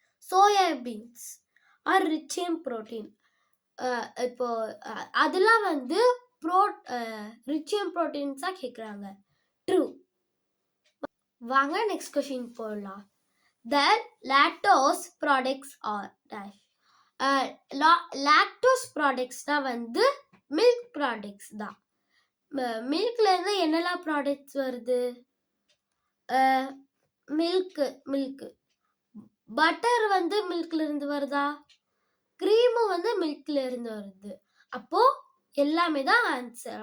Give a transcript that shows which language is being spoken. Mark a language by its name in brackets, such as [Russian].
[English] Soya beans are rich in protein. [Tamil] இப்போ அதெல்லாம் வந்து ரிச் இன் புரோட்டீன்ஸா கேட்குறாங்க. ட்ரூ. வாங்க நெக்ஸ்ட் கொஸ்டின் போடலாம். [English] The lactose products are dash. [Tamil] Lactose ப்ராடக்ட்ஸ்னா வந்து மில்க் ப்ராடக்ட்ஸ் தான். மில்க்ல இருந்து என்னெல்லாம் ப்ராடக்ட்ஸ் வருது? மில்க். பட்டர் வந்து மில்க்ல இருந்து வருதா? க்ரீமும் வந்து மில்க்ல இருந்து வருது. அப்போ எல்லாமே தான் ஆன்சர்.